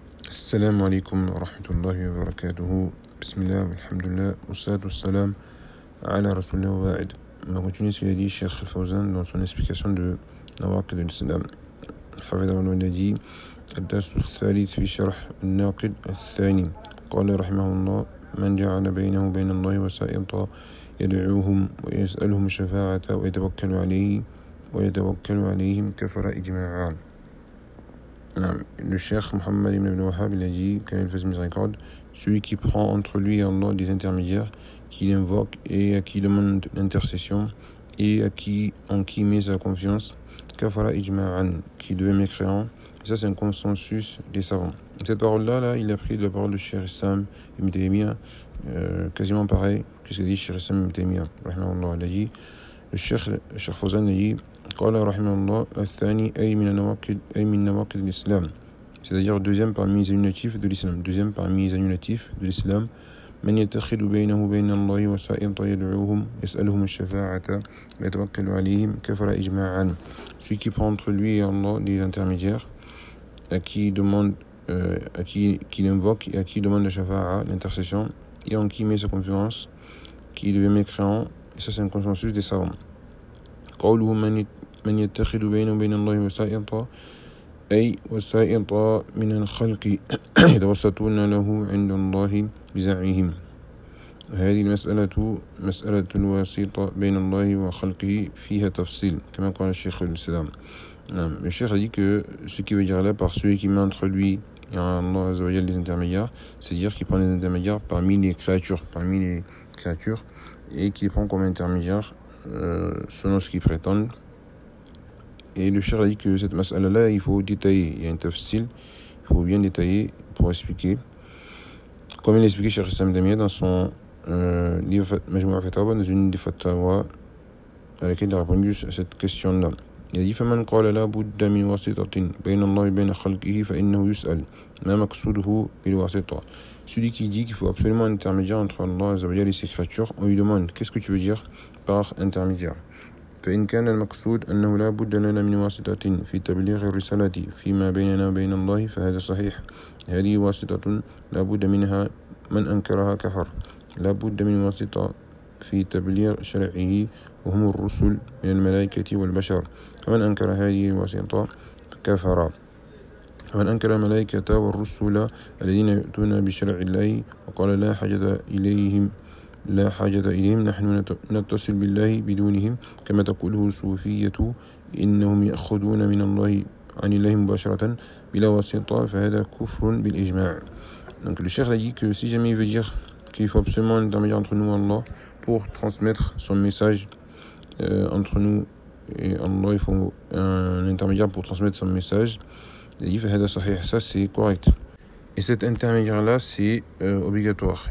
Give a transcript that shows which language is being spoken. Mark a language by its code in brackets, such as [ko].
[ar] السلام عليكم ورحمة الله وبركاته. بسم الله والحمد لله والصلاة والسلام على رسول الله وبعد. [fr] ما continue ce qu'il a dit Cheikh Al-Fawzan dans son explication de Nawaqid al-Islam. [ar] حفظه الله ونجي الدرس الثالث في شرح الناقد الثاني. قال رحمه الله: من جعل بينه وبين الله وسائط يدعوهم ويسألهم شفاعة ويتوكل عليه ويتوكل عليهم كفر إجماعا. [fr] Le Cheikh Mohammed ibn Wahhab il a dit, quand il fait ce miséricorde, celui qui prend entre lui et Allah des intermédiaires, qu'il invoque et à qui demande l'intercession, et à qui, en qui met sa confiance, kafara ijma'an, qui devait mécréant, ça c'est un consensus des savants. Cette parole-là, là, il a pris de la parole du Cheikh Islam ibn Taymiyyah, quasiment pareil que ce qu'a dit Cheikh Islam ibn Taymiyyah. Il a dit, le Cheikh Fawzan a dit, [ar] قال رحمه الله الثاني أي من نواقض الإسلام، [fr] c'est-à-dire deuxième parmi les annulatifs de l'islam، deuxième parmi les annulatifs de l'islam، [ar] من يتخذ بينه وبين الله وسائط يدعوهم يسألهم الشفاعة ويتوكل عليهم كفر إجماعا، [fr] celui qui prend entre lui et Allah des intermédiaires à qui demande à qui l'invoque et à qui demande la shafa'a l'intercession et en qui met sa confiance qui devient mécréant et ça c'est un consensus des savants. [ar] قوله من يتخذ بينه وبين الله وسائطا أي وسائطا من الخلق يتوسطون له عند الله بزعمهم هذه المسألة مسألة الوسيطة بين الله وخلقه فيها تفصيل كما قال الشيخ الإسلام. نعم الشيخ [fr] a dit que ce qui veut dire là par celui qui met entre lui et Allah Azza wa Jalla les intermédiaires, c'est-à-dire qu'il prend les intermédiaires parmi les créatures, et qu'il prend comme intermédiaire selon ce qu'ils prétendent. Et le Cheikh a dit que cette masala-là, il faut détailler. Il y a un tafsil, il faut bien détailler pour expliquer. Comme il a expliqué Cheikh Islam Damien dans son livre Majmou'a Fatawa, dans une des fatawa à laquelle il a répondu à cette question-là. Il a dit [ar] فَمَنْ قَالَ لَا بُدَّ مِنْ وَاسِطَةٍ بَيْنَ اللَّهِ بَيْنَ خَلْقِهِ فَإِنَّهُ يُسْأَلْ مَا مَقْصُودُهُ بِالْوَاسِطَةِ. [fr] Celui qui dit qu'il faut absolument un intermédiaire entre Allah Azza wa Jalla et ses créatures, on lui demande qu'est-ce que tu veux dire par intermédiaire. [ar] فإن كان المقصود أنه لا بد لنا من واسطة في تبليغ الرسالة فيما بيننا وبين الله فهذا صحيح. هذه واسطة لا بد منها من أنكرها كفر. لا بد من واسطة في تبليغ شرعه وهم الرسل من الملائكة والبشر. فمن أنكر هذه الواسطة كفر. فمن أنكر الملائكة والرسل الذين يؤتون بشرع الله وقال لا حاجة إليهم نحن نتصل بالله بدونهم كما تقوله الصوفية إنهم يأخذون من الله عن الله مباشرة بلا واسطة فهذا كفر بالإجماع. [fr] Donc le Cheikh a dit que si jamais il veut dire qu'il faut absolument un intermédiaire entre nous et Allah pour transmettre son message entre nous et Allah, il faut un intermédiaire pour transmettre son message. Il a dit [ar] فهذا صحيح, [fr] ça c'est correct. Et cet intermédiaire là c'est obligatoire.